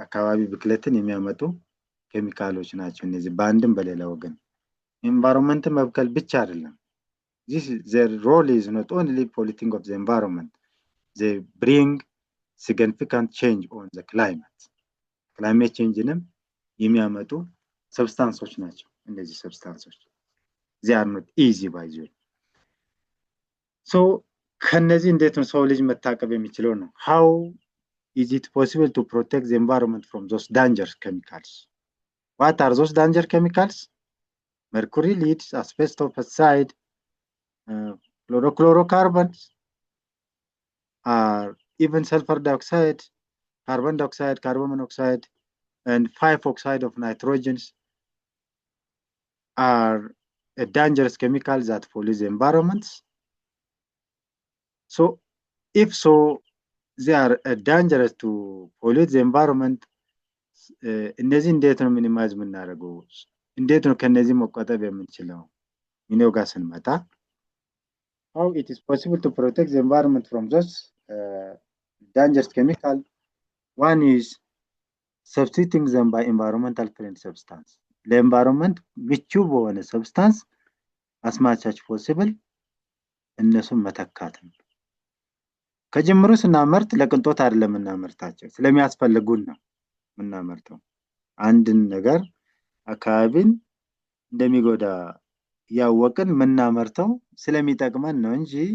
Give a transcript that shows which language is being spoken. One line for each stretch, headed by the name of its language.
Amharic: አካባቢ ብክለትን የሚያመጡ ኬሚካሎች ናቸው እነዚህ በአንድም በሌላ ወገን።
English: environment
Amharic: መብከል ብቻ አይደለም።
English: Their role is not only polluting of the environment, they bring significant change on the climate.
Amharic: Climate changeንም የሚያመጡ ሰብስታንሶች ናቸው እነዚህ ሰብስታንሶች።
English: They are not easy by the way.
Amharic: So ከነዚህ እንዴት ነው ሰው ልጅ መታቀብ የሚችለው ነው?
English: How is it possible to protect the environment from those dangerous chemicals? What are those dangerous chemicals? Mercury, leads, asbestos, pesticide, fluorocarbons, even sulfur dioxide, carbon dioxide, carbon monoxide, and 5 oxide of nitrogen are a dangerous chemical that pollute the environment. So, if so, they are dangerous to pollute the environment.
Amharic: እነዚህ እንዴት ነው ሚኒማይዝ የምናደርገው? እንዴት ነው ከነዚህ መቆጠብ የምንችለው? ሚኒው ጋር ስንመጣ
English: how it is possible to protect the environment from those dangerous chemicals. One is substituting them by environmental friendly substance.
Amharic: ለኤንቫይሮንመንት ምቹ በሆነ ሰብስታንስ
English: as much as possible
Amharic: እነሱን መተካት ነው። ከጀምሩ ስናመርት ለቅንጦት አይደለም እናመርታቸው፣ ስለሚያስፈልጉን ነው እናመርተው። አንድን ነገር አካባቢን እንደሚጎዳ ያወቅን ምናመርተው ስለሚጠቅመን ነው እንጂ